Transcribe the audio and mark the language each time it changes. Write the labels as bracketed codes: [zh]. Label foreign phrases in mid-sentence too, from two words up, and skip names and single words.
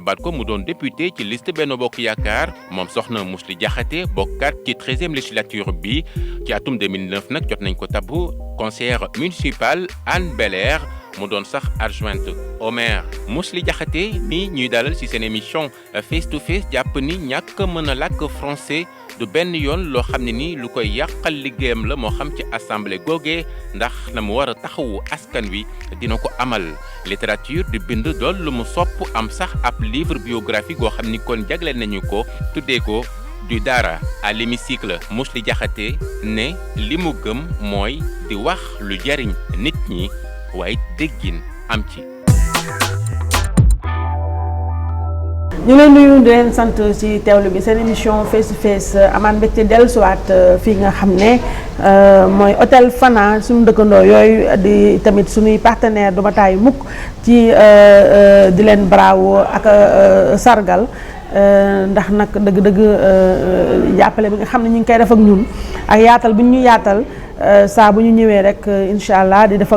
[wo] tabaat ko mu doon député ci liste Benno Bokk Yaakaar moom soxna Mously Diakhaté bokkaat ci 13e législature bi ci atum 2009 nag jot nañ ko tabbu [fr] conseillère municipale [wo] Hann Bel-Air mu doon sax [fr] adjointe au maire [wo] Mously Diakhaté ni ñuy dalal ci seen émission [en] face to face [wo] jàpp ni ñàkk mën a làkk français du benn yoon loo xam ne ni lu koy yàqal liggéeyam la moo xam ci assemblée googee ndax na mu war a taxawu askan wi dina ko amal littérature di bind dool lu mu sopp am sax ab [fr] livre biographique [wo] goo xam ni kon jagleel nañu ko tuddee ko du dara [fr] à l'hémicycle [wo] Mously Diakhaté ne li mu gëm mooy di wax lu jariñ nit ñi waaye déggin am ci. ñu leen nuyu di leen sant ci teewlu bi seen émission [en] face to face [wo] amaan mbégte dellusiwaat fii nga xam ne mooy hôtel Fana suñu dëkkandoo yooyu di tamit suñuy partenaire du ma taayu mukk ci di leen bravo ak sargal ndax nag dëgg-dëgg jàppale bi nga xam ne ñu ngi koy def ak ñun ak yaatal bi ñu yaatal saa bu ñu ñëwee rek incha allah di def ak